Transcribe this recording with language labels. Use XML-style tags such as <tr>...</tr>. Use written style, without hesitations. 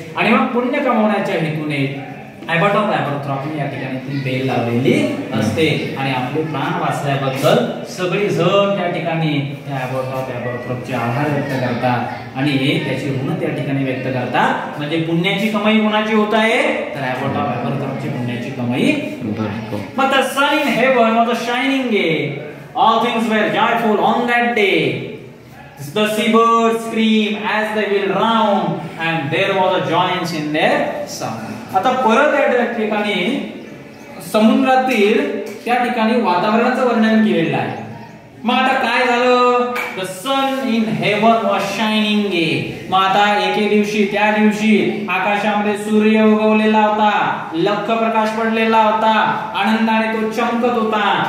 <mr>आणि मग पुण्य कमवण्याच्या हेतूने अबॉट ऑफ अबरथ्रॉक या ठिकाणी ती बेल लावलेली असते. आणि आपले प्राण वाचल्याबद्दल सगळी जण त्या ठिकाणी त्या अबॉट ऑफ अबरथ्रॉकचे आभार व्यक्त करतात आणि त्याचे ऋण त्या ठिकाणी व्यक्त करतात. म्हणजे पुण्याची कमाई कोणाची होत आहे, तर अबॉट ऑफ अबरथ्रॉकची पुण्याची कमाई.</mr> <en>मग the sun in heaven was a shining day. All things were joyful on that day. The seabirds screamed as they wheeled round, and there was a joyance in their sound.</en> <mr>आता परत या ठिकाणी समुद्रातील त्या ठिकाणी वातावरणाचं वर्णन केलेलं आहे. मग आता काय झालं,</mr> <en>The sun in heaven was shining day.</en> <mr>मग आता एके दिवशी त्या दिवशी आकाशामध्ये सूर्य उगवलेला होता, लख्ख प्रकाश पडलेला होता, आनंदाने तो चमकत होता.</mr>